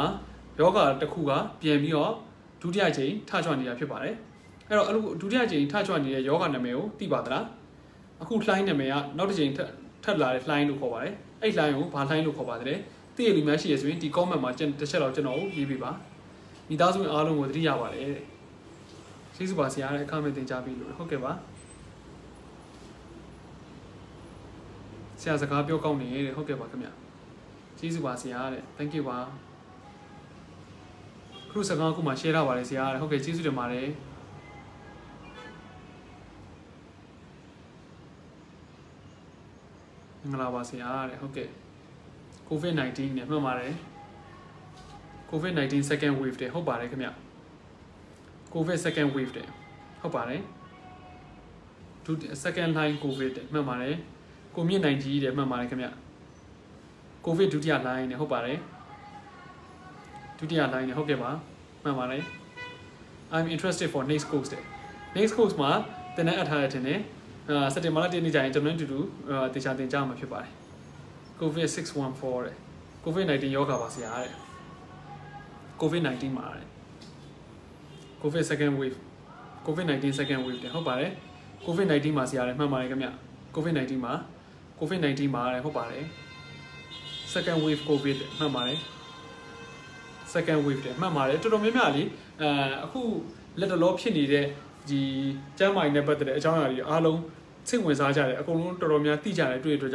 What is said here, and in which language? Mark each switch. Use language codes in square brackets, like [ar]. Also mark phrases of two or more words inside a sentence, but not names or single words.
[my] ယောဂတစ်ခုကပြန်ပြီးတော့ဒုတိယချိန်ထကြွနေတာဖြစ်ပါတယ်အဲ့တော့ဒုတိယချိန်ထကြွနေတဲ့ယောဂနာမည်ကိုသိပါသလားအခုလှိုင်းနာမည်ကနောက်တစ်ချိန်ထပ်လာတဲ့လှိုင်းလို့ခေါ်ပါတယ်အဲ့လှိုင်းကိုဘာလှိုင်းလို့ခေါ်ပါသလဲသိရလူများရှိရဆိုရင်ဒီ comment မှာတစ်ချက်တော့ကျွန်တော်ရေးပေးပါမိသားစုအားလုံးကိုသတိရပါတယ်တဲ့ကျေးဇူးပါဆရာတဲ့အခမဲ့သင်ကြားပြီးလို့ဟုတ်ကဲ့ပါ ဆရာစကားပြောကောင်းနေတဲ့ဟုတ်ကဲ့ပါခင်ဗျကျေးဇူးပါဆရာတဲ့ [en] thank you [my] ပါခုစကားခုမှ share ထားပါတယ်ဆရာတဲ့ဟုတ်ကဲ့ကျေးဇူးတင်ပါတယ် မင်္ဂလာပါဆရာတဲ့ဟုတ်ကဲ့ COVID-19 နဲ့မှတ်ပါတယ် [en] COVID-19 second wave [my] တဲ့ဟုတ်ပါတယ်ခင်ဗျ [en] COVID second wave [my] တဲ့ဟုတ်ပါတယ် [en] second line COVID [my] တဲ့မှတ်ပါတယ်ကိုမြင့်နိုင်ကြီးတဲ့မှတ်ပါတယ်ခင်ဗျ COVID ဒုတိယ line နဲ့ဟုတ်ပါတယ်ဒုတိယ line နဲ့ဟုတ်ကဲ့ပါမှတ်ပါတယ် [en] I'm interested for next course [my] တဲ့ [en] next course [my] မှာသင်တန်းအပ်ထားတဲ့တင်တယ်စက်တင်ဘာလ1နေ့ကျရင်ကျွန်တော်တို့အတူတူတေ ချာသင်ကြားမှာဖြစ်ပါတယ် COVID 614တဲ့ COVID-19 ယောဂပါဆရာတဲ့ COVID-19 မှာတဲ့ [en] COVID second wave COVID-19 second wave [my] တဲ့ဟုတ်ပါတယ် COVID-19 မှာဆရာတဲ့မှတ်ပါတယ်ခင်ဗျ COVID-19 မှာတဲ့ဟုတ်ပါတယ် [en] second wave COVID [my] တဲ့မှတ်ပါတယ် [en] second wave [my] တဲ့မှတ်ပါတယ်တော်တော်များများလေအခုလက်တော်ဖြစ်နေတဲ့ဒီကျမ်းမာရေးနဲ့ပတ်သက်တဲ့အကြောင်းအရာတွေအားလုံးစိတ်ဝင်စားကြတယ်အကုန်လုံးတော်တော်များသိကြတယ်တွေ့တဲ့အတွက်